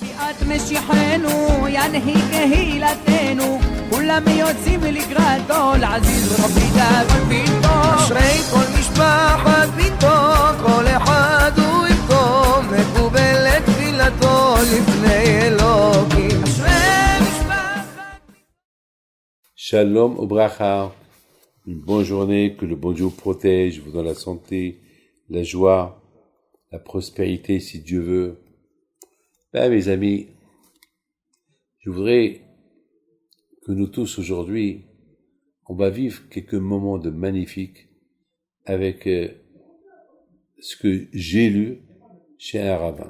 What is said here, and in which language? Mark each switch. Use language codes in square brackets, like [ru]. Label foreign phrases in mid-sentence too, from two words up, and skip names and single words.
[he] ביאת משיחנו ינהיג קהילתנו כולם יוצאים לקראתו לעזיז רבי דאגון ביתו אשרי כל משפחת ביתו כל אחד הוא איתו מקובלת תפילתו לפני אלוקים אשרי משפחת שלום וברכה, [fr] une bonne journée, que le bon Dieu vous protège, vous donne la santé, la joie, la prospérité si Dieu veut. Ben, mes amis, je voudrais que nous tous aujourd'hui, on va vivre quelques moments de magnifiques avec ce que j'ai lu chez un rabbin.